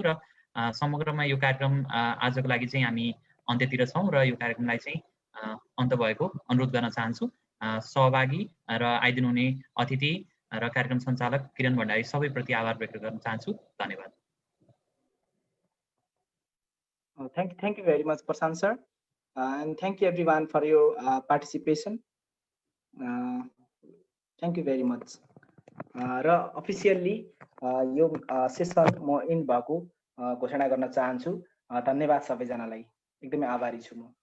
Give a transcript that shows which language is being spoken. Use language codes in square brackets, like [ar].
[ne] र समग्रमा यो कार्यक्रम आजको लागि चाहिँ हामी अन्त्यतिर छौँ र यो कार्यक्रमलाई चाहिँ अन्त भएको अनुरोध गर्न चाहन्छु। सहभागी र आइदिनुहुने अतिथि र कार्यक्रम सञ्चालक किरण भण्डारी सबैप्रति आभार व्यक्त गर्न चाहन्छु। धन्यवाद। [en] Thank you very much, Prashant sir, and thank you everyone for your participation. Thank you very much. [ne] र अफिसियल्ली यो सेसन म इन्ड भएको घोषणा गर्न चाहन्छु। धन्यवाद सबैजनालाई, एकदमै आभारी छु म।